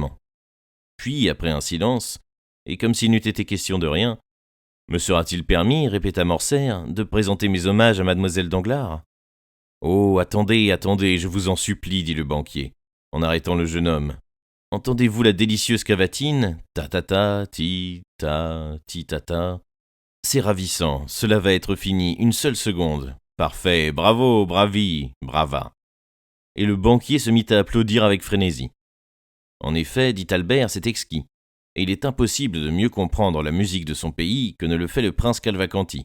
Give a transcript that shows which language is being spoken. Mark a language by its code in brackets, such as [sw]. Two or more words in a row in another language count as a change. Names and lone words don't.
[fr] » Puis, après un silence, et comme s'il n'eût été question de rien, « Me sera-t-il permis, répéta Morcerf, de présenter mes hommages à mademoiselle Danglars? »« Oh, attendez, attendez, je vous en supplie, dit le banquier, en arrêtant le jeune homme. Entendez-vous la délicieuse cavatine? Ta-ta-ta, ti-ta, ti-ta-ta. C'est ravissant, cela va être fini, une seule seconde. Parfait, bravo, [it] bravi, brava. [fr] » Et le banquier se mit à applaudir avec frénésie. En effet, dit Albert, c'est exquis. Et il est impossible de mieux comprendre la musique de son pays que ne le fait le prince Cavalcanti.